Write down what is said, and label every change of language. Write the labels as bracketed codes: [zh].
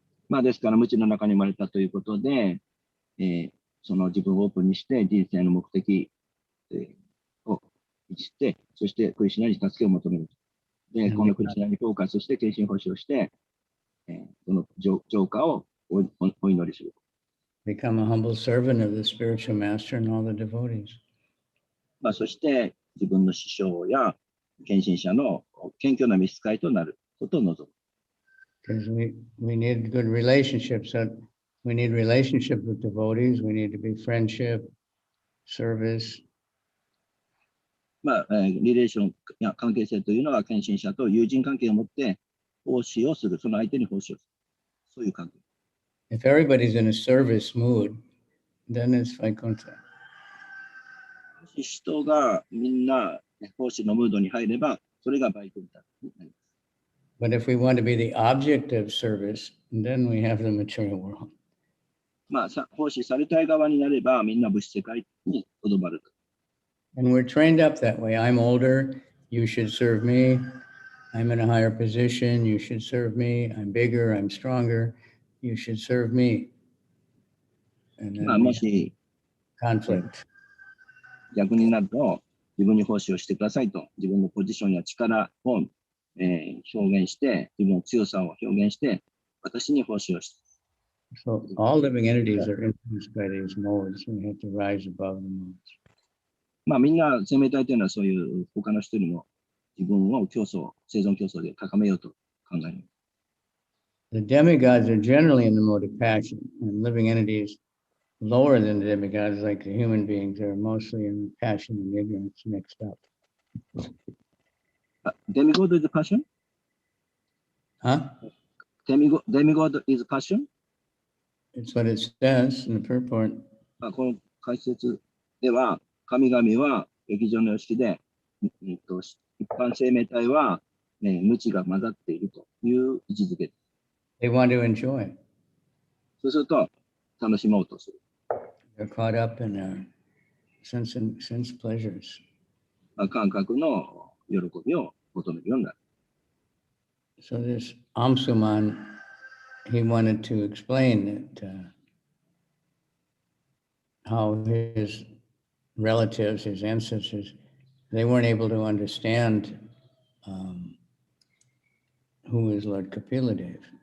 [ja] ですから無知の中に生まれたということで、その自分をオープンにして人生の目的を知って、そしてクリシュナに助けを求める。で、このクリスナにフォーカスして、献身奉仕をして、その浄化をお祈りする。 [en] become a humble servant of the spiritual master and all the devotees. [ja] そして、自分の師匠や献身者の謙虚な召使いとなることを望む。 [en] Because we need good relationships. We need relationship with devotees. We need to be friendship, service. [ja] リレーションや関係性というのは、献身者と友人関係を持って奉仕をする、その相手に奉仕をする。そういう関係。 [en] If everybody's in a service mood, then it's Vaikuntha. [ja] もし人がみんな奉仕のムードに入れば、それがバイクンタになります。 [en] But if we want to be the object of service, then we have the material world. [ja] 奉仕されたい側になれば、みんな物質世界にとどまる。 [en] And we're trained up that way. I'm older, you should serve me. I'm in a higher position, you should serve me. I'm bigger, I'm stronger, you should serve me. And then [ja] もし [en] conflict. [ja] 逆になると、自分に奉仕をしてくださいと、自分のポジションや力を、表現して、自分の強さを表現して、私に奉仕をして。 [en] So all living entities are influenced by these modes. We have to rise above the modes. [ja] みんな生命体というのはそういう他の人よりも自分を生存競争で高めようと考える。 [en] The demigods are generally in the mode of passion, and living entities lower than the demigods, like the human beings, are mostly in passion and ignorance mixed up. Demigod is passion? Huh? Demigod is passion? It's what it says in the purport. [ja] この解説では、神々は劇場の様式で、一般生命体は、無知が混ざっているという位置づけです。 [en] They want to enjoy. [ja] そうすると、楽しもうとする。 [en] They're caught up in their sense pleasures. [ja] 感覚の喜びを求めるようになる。 [en] So this Amsuman, he wanted to explain that how his relatives, his ancestors, they weren't able to understand who is Lord Kapiladev.